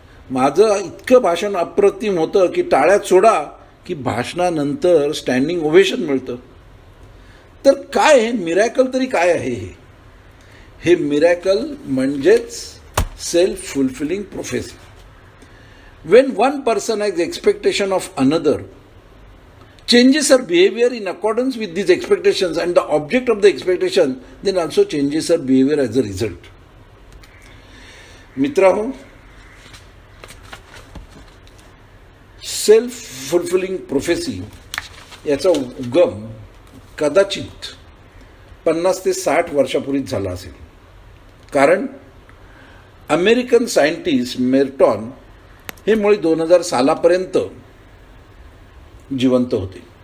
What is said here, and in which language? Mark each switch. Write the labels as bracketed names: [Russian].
[Marathi] माझं इतकं भाषण अप्रतिम होतं की टाळ्यात सोडा की भाषणानंतर स्टँडिंग ओव्हेशन मिळतं. तर काय हे मिरॅकल तरी काय आहे? हे मिरॅकल म्हणजेच self fulfilling prophecy. [English] When one person has expectation of another, changes her behavior in accordance with these expectations and the object of the expectation, then also changes her behavior as a result. [Marathi] मित्रांनो, self fulfilling prophecy याचा उगम कदाचित 50 ते 60 वर्षापूर्वीच झाला असेल. कारण American scientist मेर्टॉन हे मुळे 2000 सालापर्यंत जिवंत होते.